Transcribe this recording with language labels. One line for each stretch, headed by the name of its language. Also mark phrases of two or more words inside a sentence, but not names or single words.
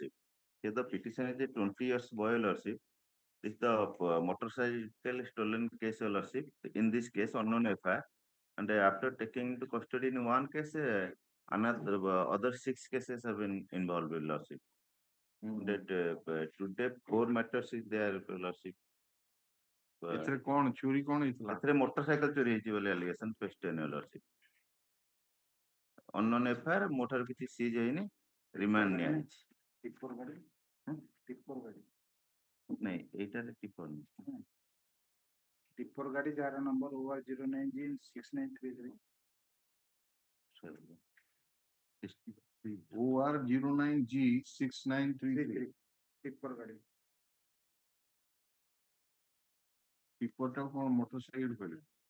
English: Here the petition is a 20 years boy LRC. This is the motorcycle stolen case LRC. In this case, unknown FIR. And after taking into custody in one case, another other 6 cases have been involved with LRC. That today 4 matters is there, Lordship.
Odia: ଏଥିରେ କଣ ଚୋରି କଣ ହେଇଥିଲା? ଏଥିରେ ମୋଟରସାଇକେଲ ଚୋରି ହେଇଛି ବୋଲି
English: allegation question, Lordship. Unknown FIR
Odia: ମୋ ଠାରୁ କିଛି ସିଜ୍ ହେଇନି, ରିମାଣ୍ଡ ନିଆଯାଇଛି। ଟିପର ଗାଡି ଟିପର ଗାଡି ନାଇଁ ଏଇଟାରେ ଟିପର ନୁହେଁ। ଟିପର ଗାଡି ଯାହାର ନମ୍ବର OR 09G6933 OR 09G6933 ଟିପର ଗାଡି ଟିପରଟା କଣ ମୋଟରସାଇକେଲ କହିଲେ?